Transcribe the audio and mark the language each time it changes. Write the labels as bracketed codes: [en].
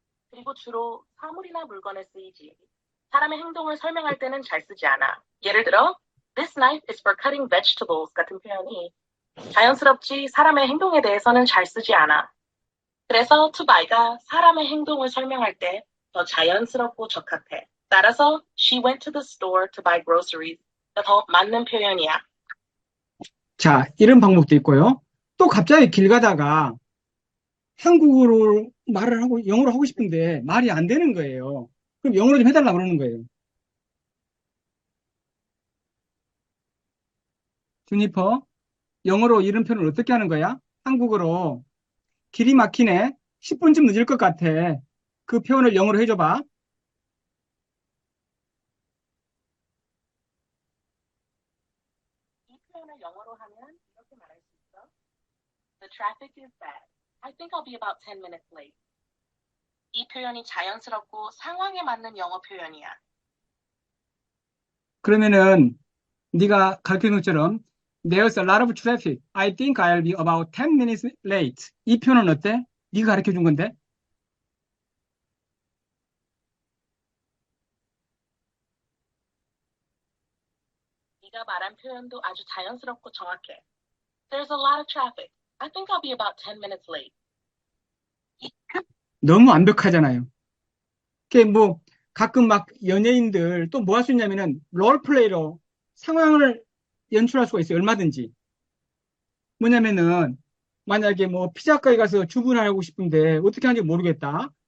[ko] 그리고 주로 사물이나 물건에 쓰이지. 사람의 행동을 설명할 때는 잘 쓰지 않아. 예를 들어, [en] This knife is for cutting vegetables [ko] 같은 표현이 자연스럽지 사람의 행동에 대해서는 잘 쓰지 않아. 그래서 to buy가 사람의 행동을 설명할 때 더 자연스럽고 적합해. 따라서 [en] she went to the store to buy groceries. [ko] 가 더 맞는 표현이야. 자, 이런 방법도 있고요. 또 갑자기 길 가다가 한국어로 말을 하고 영어로 하고 싶은데 말이 안 되는 거예요. 그럼 영어로 좀 해달라고 그러는 거예요. 주니퍼, 영어로 이런 표현을 어떻게 하는 거야? 한국어로 길이 막히네. 10분쯤 늦을 것 같아. 그 표현을 영어로 해줘봐. 이 표현을 영어로 하면 이렇게 말할 수 있어. [en] The traffic is bad. I think I'll be about 10 minutes late. [ko] 이 표현이 자연스럽고 상황에 맞는 영어 표현이야. 그러면은 네가 가르쳐준 것처럼 [en] There's a lot of traffic. I think I'll be about 10 minutes late. [ko] 이 표현은 어때? 네가 가르쳐준 건데? 네가 말한 표현도 아주 자연스럽고 정확해. [en] There's a lot of traffic. I think I'll be about 10 minutes late. [ko] 너무 완벽하잖아요. 그게 뭐 가끔 막 연예인들 또 뭐 할 수 있냐면은 롤플레이로 상황을 연출할 수가 있어요. 얼마든지. 뭐냐면은 만약에 뭐 피자가게 가서 주문하고 싶은데 어떻게 하는지 모르겠다.